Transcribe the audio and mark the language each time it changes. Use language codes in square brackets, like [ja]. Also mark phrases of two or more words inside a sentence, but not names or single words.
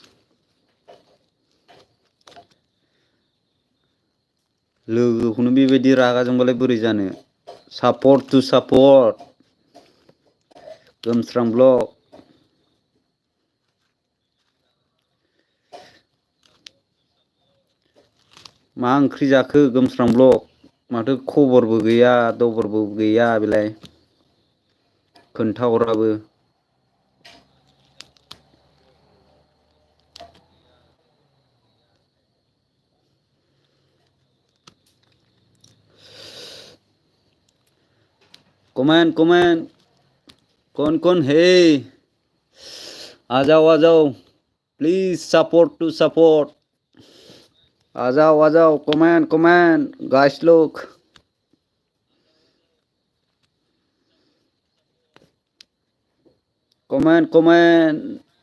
[brx] लोगोखौनो बेबायदि रागा जोंबालाय बोरै जानो [en] support to support [brx] गोमस्रां ब्लग मा ओंख्रि जाखो गोमस्रां ब्लग माथो खबरबो गैया दबरबो गैया बेलाय खोन्थाहराबो कमेंट [hi] कौन है आ जाओ [en] please support to support [hi] आ जाओ [en] comment guys [hi] लोग कमेंट